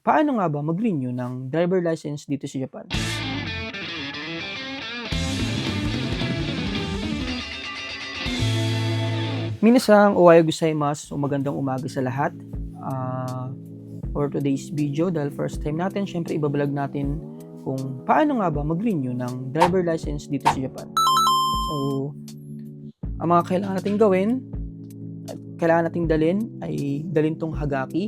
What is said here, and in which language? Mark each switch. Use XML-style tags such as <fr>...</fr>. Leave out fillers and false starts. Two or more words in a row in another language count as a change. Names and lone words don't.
<tl>Paano nga ba mag-renew ng</tl> <en>driver license</en> <tl>dito sa Japan?</tl> <ja>みなさん おはようございます,</ja> <tl>magandang umaga sa lahat.</tl> <en>For today's video,</en> <tl>dahil</tl> <en>first time</en> <tl>natin, syempre ibablog natin kung paano nga ba mag-renew ng</tl> <en>driver license</en> <tl>dito sa Japan. So, ang mga kailangan nating gawin at kailangan nating dalhin tong Hagaki.</tl>